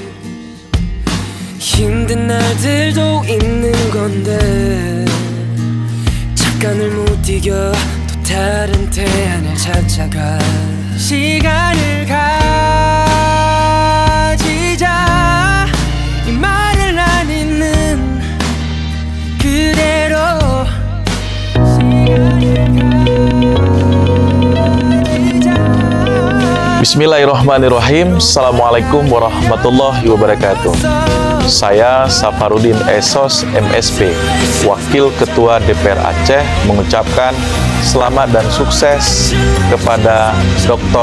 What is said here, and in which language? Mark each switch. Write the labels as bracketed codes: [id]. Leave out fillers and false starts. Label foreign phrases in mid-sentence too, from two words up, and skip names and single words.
[ko] 힘든 날들도 있는 건데 잠깐을 못 이겨 또 다른 대안을 찾아가. 시간을 가지자. 이 말을 안 읽는 그대로 [ar] بسم الله الرحمن الرحيم. السلام عليكم ورحمة الله وبركاته. [id] Saya Safarudin Esos MSP, Wakil Ketua DPR Aceh, mengucapkan selamat dan sukses kepada Dr.